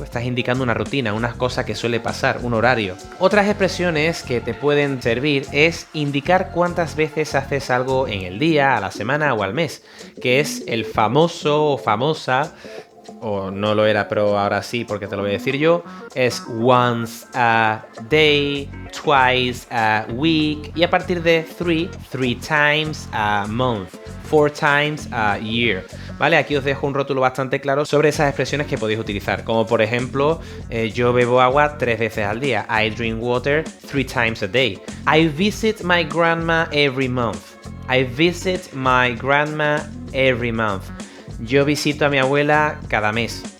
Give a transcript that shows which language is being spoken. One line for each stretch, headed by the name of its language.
Spanish: Estás indicando una rutina, una cosa que suele pasar, un horario. Otras expresiones que te pueden servir es indicar cuántas veces haces algo en el día, a la semana o al mes, que es el famoso o famosa, o no lo era, pero ahora sí, porque te lo voy a decir yo, es
English: once a day, twice a week,
Spanish: y a partir de
English: three times a month, 4 times a year.
Spanish: ¿Vale? Aquí os dejo un rótulo bastante claro sobre esas expresiones que podéis utilizar, como por ejemplo, yo bebo agua 3 veces al día.
English: I drink water 3 times a day. I visit my grandma every month. I visit my grandma every month.
Spanish: Yo visito a mi abuela cada mes.